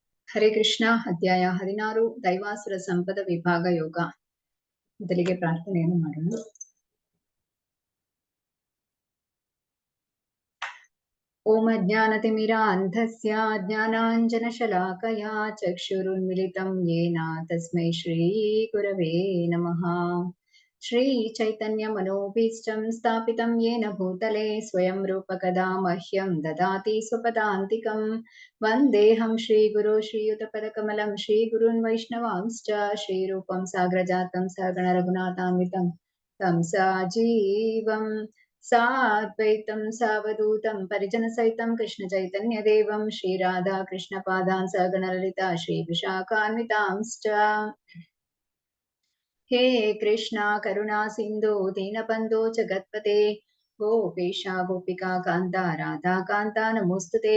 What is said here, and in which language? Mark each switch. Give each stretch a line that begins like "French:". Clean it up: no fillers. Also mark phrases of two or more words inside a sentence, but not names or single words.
Kannada: ಹರೇ ಕೃಷ್ಣ. ಅಧ್ಯಾಯ 16 ದೈವಾಸುರ ಸಂಪದ ವಿಭಾಗ ಯೋಗ. ಮೊದಲಿಗೆ ಪ್ರಾರ್ಥನೆಯನ್ನು ಮಾಡೋಣ.
Sanskrit: ಓಂ ಅಜ್ಞಾನತಿಮಿರಾಂಧಸ್ಯ ಜ್ಞಾನಾಂಜನಶಲಾಕಯಾ ಚಕ್ಷುರುನ್ಮಿಲಿತಂ ಯೇನ ತಸ್ಮೈ ಶ್ರೀ ಗುರವೇ ನಮಃ. ಶ್ರೀ ಚೈತನ್ಯ ಮನೋಭೀಷ್ಟಂ ಸ್ಥಾಪಿತಂ ಯೇನ ಭೂತಲೆ ಸ್ವಯಂ ರೂಪಕದಾ ಮಹ್ಯಂ ದದಾತಿ ಸ್ವಪದಾಂತಿಕಂ. ವಂದೇಹಂ ಶ್ರೀಗುರು ಶ್ರೀಯುತಪದಕಮಲಂ ಶ್ರೀಗುರುನ್ ವೈಷ್ಣವಾಂಶ್ಚ ಶ್ರೀರೂಪಂ ಸಾಗ್ರಜಾತಂ ಸಗಣ ರಘುನಾಥಾನ್ವಿತಂ तं साजीवं साद्वैतं सावधूतं परिजनसहितं कृष्णचैतन्यदेवं श्रीराधा कृष्णपादान् सगणललिता श्रीविशाखान्वितांश्च. हे कृष्णा करुणा सिन्धु दीनबन्धो जगत्पते गोपेशा गोपिका कान्ता राधा कान्ता नमोस्तुते.